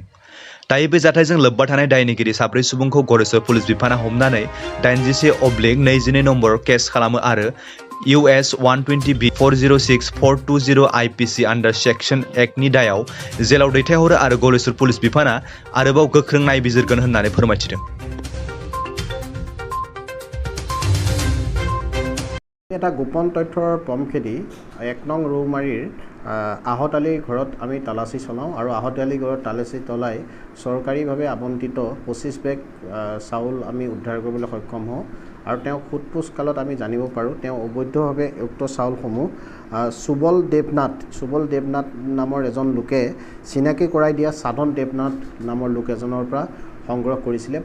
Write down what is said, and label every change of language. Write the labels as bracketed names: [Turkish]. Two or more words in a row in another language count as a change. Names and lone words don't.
[Bodo] दायो बे जाथायजों लोब्बा थानाय दायनिगिरि 4 सुबुंखौ गरेस्वर पुलिस बिफाना हमनानै 87/22 नम्बर केस खालामो आरो US 120B406/420 IPC [English] under section [Bodo] एक्टनि दायाव जेलाव दैथायहरो आरो गरेस्वर पुलिस बिफाना आरोबाव गोख्रों नायबिजिरगोन होननानै फोरमायथिदों। [Assamese] এটা গোপন তথ্যৰ পমখেদি 1 নং ৰৌমাৰীৰ आहत আলীৰ ঘৰত আমি তালাচী চলাওঁ আৰু आहत আলীৰ ঘৰত তালাচী চলাই চৰকাৰীভাৱে আবণ্টিত 25 বেগ চাউল আমি উদ্ধাৰ কৰিবলৈ সক্ষম হওঁ আৰু তেওঁ সোধপোছ কালত আমি জানিব পাৰোঁ তেওঁ অবৈধভাৱে উক্ত চাউলসমূহ সুবল দেৱনাথ নামৰ এজন লোকে চিনাকি কৰাই দিয়া সাধন দেৱনাথ নামৰ লোক এজনৰ পৰা সংগ্ৰহ কৰিছিলে।